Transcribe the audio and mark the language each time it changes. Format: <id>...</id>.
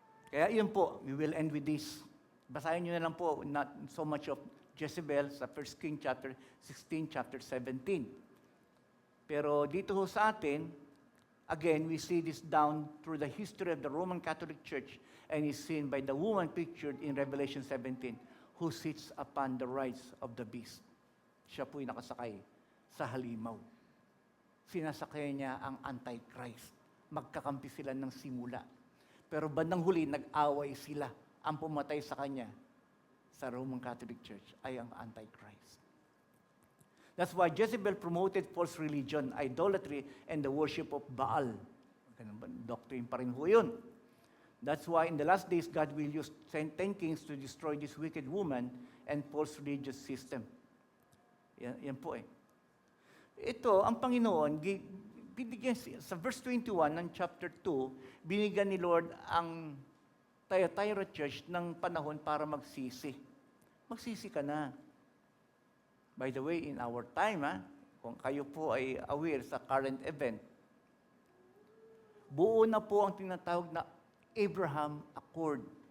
<tl>Kaya yun po,</tl> <en>we will end with this.</en> <tl>Basahin nyo na lang po,</tl> <en>not so much of</en> <tl>Jezebel sa 1 King chapter 16, chapter 17. Pero dito ho sa atin,</tl> <en>again, we see this down through the history of the Roman Catholic Church and is seen by the woman pictured in Revelation 17 who sits upon the rides of the beast.</en> <tl>Siya po'y nakasakay sa halimaw. Sinasakay niya ang Antichrist. Magkakampi sila ng simula. Pero bandang huli, nag-away sila. Ang pumatay sa kanya sa Roman Catholic Church ay ang Antichrist.</tl> <en>That's why Jezebel promoted false religion, idolatry, and the worship of Baal.</en> <tl>Ganun ba?</tl> <en>Doctrine</en> <tl>pa rin ho yun.</tl> <en>That's why in the last days, God will use 10 kings to destroy this wicked woman and false religious system.</en> <tl>Yan po eh. Ito, ang Panginoon, binigyan, sa verse 21 ng chapter 2, binigyan ni Lord ang Thyatira Church ng panahon para magsisi. Magsisi ka na.</tl> <en>By the way, in our time,</en> <tl>kung kayo po ay aware sa current event, buo na po ang tinatawag na Abraham Accord.</tl>